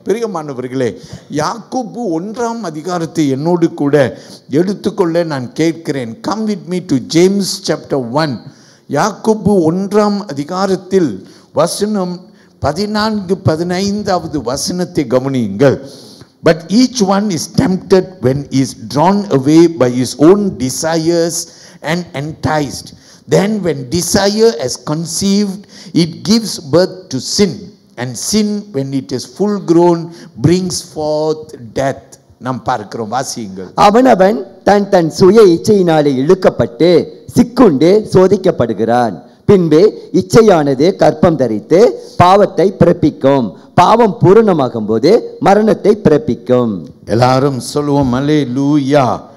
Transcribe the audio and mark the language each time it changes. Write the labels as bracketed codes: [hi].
[ta] பிரியமானவர்களே, யாக்கோபு 1ஆம் அதிகாரத்தை என்னோடு கூட எடுத்துக்கொள்ள நான் கேட்கிறேன். [en] Come with me to James chapter 1. [ta] யாக்கோபு 1ஆம் அதிகாரத்தில் வசனம் 14-15 வசனத்தை கவனியுங்கள். [en] But each one is tempted when he is drawn away by his own desires and enticed. Then when desire has conceived, it gives birth to sin. And sin, when it is full grown, brings forth death. [ta] நாம் பார்க்கிறோம், வாசியுங்கள். அவனவன் தன் தன் சுய இச்சையினாலே இழுக்கப்பட்டு சிக்குண்டு சோதிக்கப்படுகிறான். பின்பு இச்சையானது கற்பம் தரித்து பாவத்தை பிறப்பிக்கும். பாவம் பூரணமாகும் போது மரணத்தை பிறப்பிக்கும். எல்லாரும் சொல்லுவோம் அல்லேலூயா.